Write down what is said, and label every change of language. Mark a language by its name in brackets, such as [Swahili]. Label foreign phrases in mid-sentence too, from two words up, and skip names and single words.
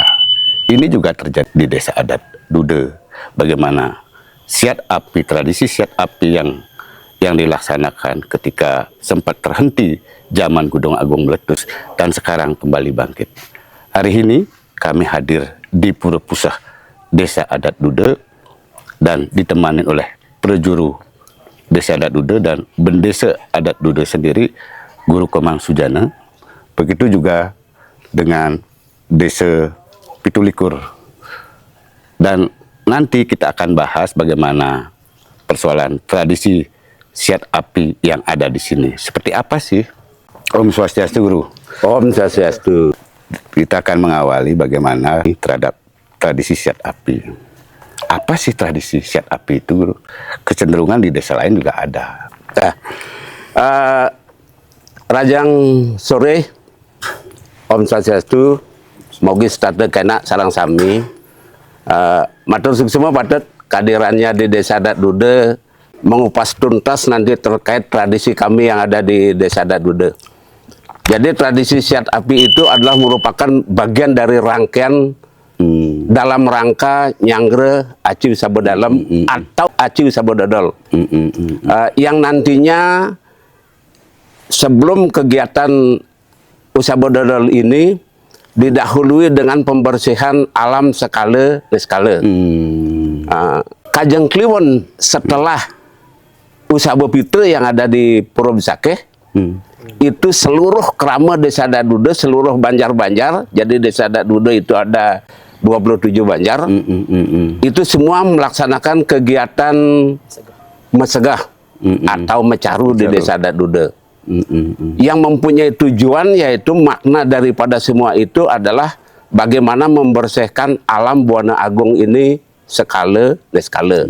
[Indonesian] Ini juga terjadi di desa adat Dude. Bagaimana siat api, tradisi siat api yang dilaksanakan ketika sempat terhenti zaman Gunung Agung meletus dan sekarang kembali bangkit. Hari ini kami hadir di Pura Pusah Desa Adat Dude dan ditemani oleh prejuru Desa Adat Dude dan Bendesa Adat Dude sendiri, Guru Komang Sujana. Begitu juga dengan Desa Pitulikur. Dan nanti kita akan bahas bagaimana persoalan tradisi siat api yang ada di sini. Seperti apa sih? [Balinese] Om Swastiastu, Guru. Om Swastiastu. [Indonesian] Kita akan mengawali bagaimana terhadap tradisi siat api. Apa sih tradisi siat api itu, Guru? Kecenderungan di desa lain juga ada. [Balinese] Rajang sore, Om Swastiastu, mogi starte kena sarang sami. Matur suksema [Indonesian] padet kehadirannya di Desa Adat Dude mengupas tuntas nanti terkait tradisi kami yang ada di Desa Adat Dude. Jadi tradisi siat api itu adalah merupakan bagian dari rangkaian dalam rangka nyangre aci sabodalem atau aci sabododol. Yang nantinya sebelum kegiatan usabododol ini didahului dengan pembersihan alam skala neskala. Kajeng Kliwon setelah Usabo Pitre yang ada di Pura Besakeh, itu seluruh kerama Desa Adat Dude, seluruh banjar-banjar, jadi Desa Adat Dude itu ada 27 banjar, itu semua melaksanakan kegiatan mesegah atau mecaru di Desa Adat Dude. Yang mempunyai tujuan yaitu makna daripada semua itu adalah bagaimana membersihkan alam Buana Agung ini skala neskala.